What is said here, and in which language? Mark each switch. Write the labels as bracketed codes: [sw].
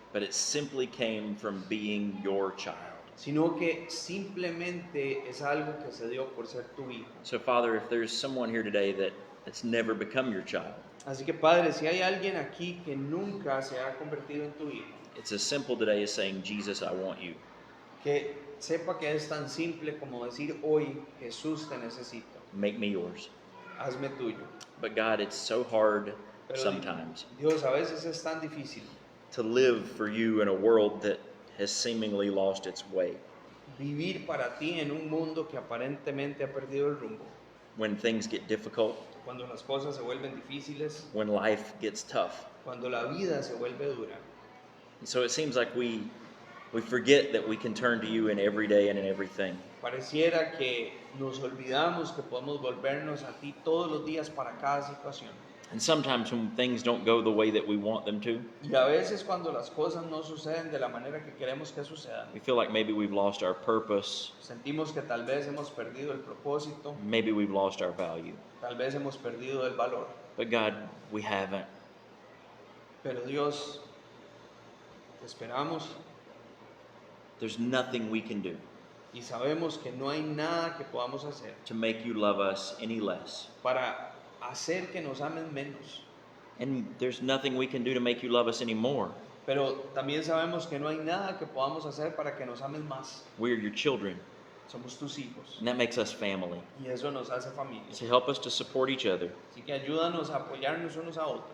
[en] but it simply came from being your child. [es] sino que simplemente es algo que se dio por ser tu hijo. [en] So, Father, if there's someone here today that's never become your child, [es] Así que Padre, si hay alguien aquí que nunca se ha convertido en tu hijo, [en] it's as simple today as saying, Jesus, I want you. [es] que sepa que es tan simple como decir hoy, Jesús te necesito, [en] Make me yours. [es] hazme tuyo. [en] But God, it's so hard [es] Pero [en] sometimes [es] Dios, a veces es tan difícil [en] to live for you in a world that has seemingly lost its way. [es] vivir para ti en un mundo que aparentemente ha perdido el rumbo. [en] When things get difficult, [es] Cuando las cosas se vuelven difíciles, [en] when life gets tough. [es] cuando la vida se vuelve dura. [en] And so it seems like we forget that we can turn to you in every day and in everything. [es] Pareciera que nos olvidamos que podemos volvernos a ti todos los días para cada situación. [en] And sometimes when things don't go the way that we want them to, [es] Y a veces cuando las cosas no suceden de la manera que queremos que sucedan, [en] we feel like maybe we've lost our purpose, [es] sentimos que tal vez hemos perdido el propósito, [en] maybe we've lost our value. [es] tal vez hemos perdido el valor. [en] But God, we haven't. [es] Pero Dios, te esperamos [en] There's nothing we can do [es] y sabemos que no hay nada que podamos hacer [en] to make you love us any less. [es] para hacer que nos amen menos. [en] And there's nothing we can do to make you love us any more. [es] Pero también sabemos que no hay nada que podamos hacer para que nos amen más. [en] We're your children, [es] Somos tus hijos [en] and that makes us family. [es] y eso nos hace familia. [en] So help us to support each other [es] Así que ayúdanos a apoyarnos unos a otros